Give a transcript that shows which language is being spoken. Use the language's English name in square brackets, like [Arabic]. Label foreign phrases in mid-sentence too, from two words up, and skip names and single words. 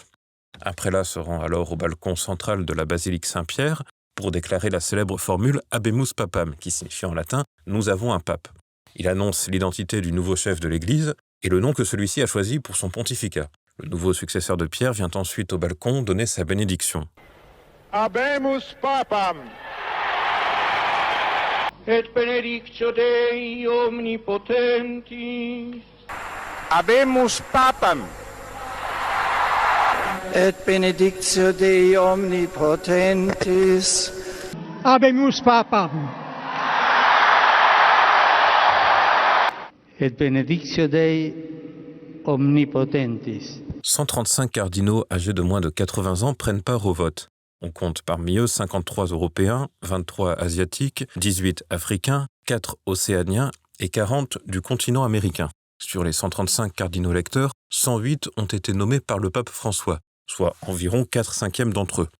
[French] Un prélat se rend alors au balcon central de la basilique Saint-Pierre pour déclarer la célèbre formule « [Latin] Habemus Papam [French] » qui signifie en latin « Nous avons un pape ». Il annonce l'identité du nouveau chef de l'Église et le nom que celui-ci a choisi pour son pontificat. Le nouveau successeur de Pierre vient ensuite au balcon donner sa bénédiction. [Latin] Habemus Papam. Et benedictio Dei omnipotentis. Habemus Papam. Et benedictio Dei omnipotentis. Habemus Papam. Et benedictio Dei omnipotentis. [French] 135 cardinaux âgés de moins de 80 ans prennent part au vote. On compte parmi eux 53 Européens, 23 Asiatiques, 18 Africains, 4 Océaniens et 40 du continent américain. Sur les 135 cardinaux électeurs, 108 ont été nommés par le pape François, soit environ 4/5 d'entre eux.